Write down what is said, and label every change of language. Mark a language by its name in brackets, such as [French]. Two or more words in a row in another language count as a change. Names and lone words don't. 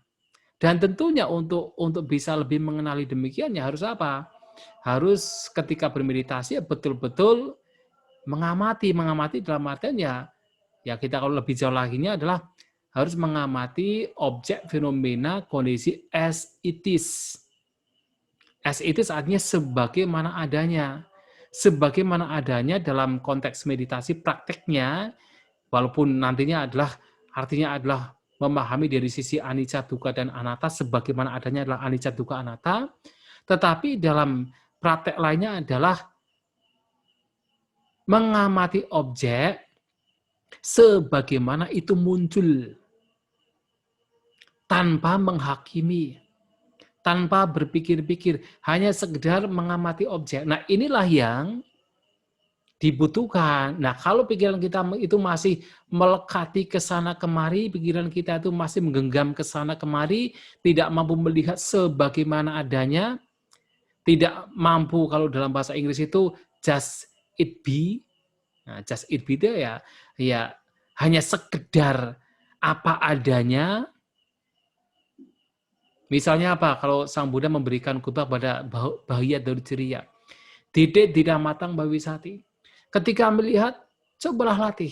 [Indonesian] Dan tentunya untuk bisa lebih mengenali demikian ya harus apa? Harus ketika bermeditasi ya betul-betul mengamati dalam artian ya kita kalau lebih jauh lagi adalah harus mengamati objek, fenomena, kondisi [English] as it is. As it is [Indonesian] artinya sebagaimana adanya. Sebagaimana adanya dalam konteks meditasi prakteknya, walaupun nantinya artinya adalah memahami dari sisi anicca, dukkha, dan anatta, sebagaimana adanya adalah anicca, dukkha, anatta, tetapi dalam praktek lainnya adalah mengamati objek sebagaimana itu muncul, tanpa menghakimi, tanpa berpikir-pikir, hanya sekedar mengamati objek. Nah, inilah yang dibutuhkan. Nah, kalau pikiran kita itu masih melekati ke sana kemari, pikiran kita itu masih menggenggam ke sana kemari, tidak mampu melihat sebagaimana adanya, tidak mampu kalau dalam bahasa Inggris itu [English] just it be. [Indonesian] Nah, [English] just it be [Indonesian] itu ya hanya sekedar apa adanya. Misalnya apa? Kalau Sang Buddha memberikan khutbah pada Bahaya Daruciriya. Didik tidak matang Bhavisati. Ketika melihat, cobalah latih.